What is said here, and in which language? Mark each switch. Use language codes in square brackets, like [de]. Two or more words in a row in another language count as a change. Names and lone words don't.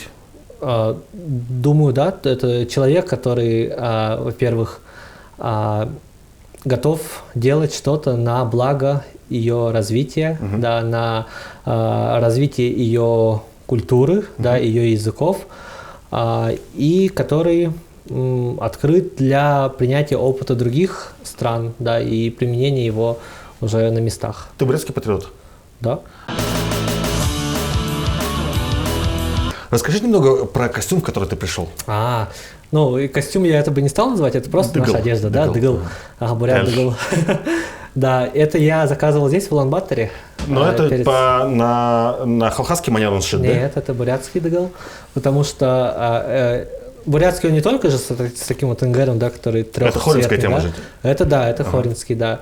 [ru] Думаю, да, это человек, который, во-первых, готов делать что-то на благо ее развития, да, на развитие ее культуры, да, ее языков, и который открыт для принятия опыта других стран, да, и применения его уже на местах. Ты бурятский патриот? Да. Расскажи немного про костюм, в который ты пришел. И костюм я это бы не стал называть, это просто наша одежда, да, дыгыл. Бурят дыгыл. Да, это я заказывал здесь, в Улан-Баторе. Но это на халхасский манер он сшит, да? Нет, это бурятский дыгыл, потому что бурятский он не только же с таким вот ингером, да, который трехцветный. Это хоринская тема же. Это хоринский, да.